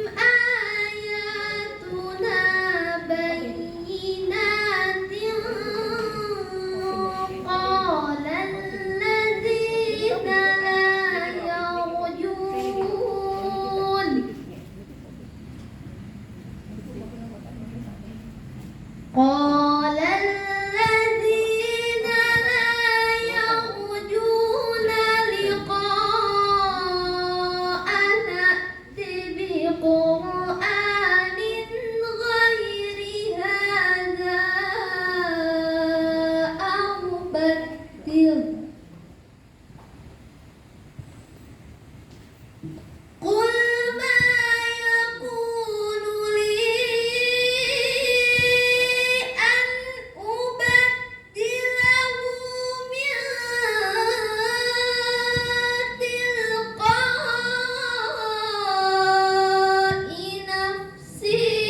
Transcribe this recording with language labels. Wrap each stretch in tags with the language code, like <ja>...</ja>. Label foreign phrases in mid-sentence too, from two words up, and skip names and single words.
<ar>آياتنا بينات قال الذين لا يرجون قال الذين لا يرجون لقاءنا ائت بقرآن غير هذا أو بدله قل ما يكون لي أن أبدله من تلقاء نفسي</ar>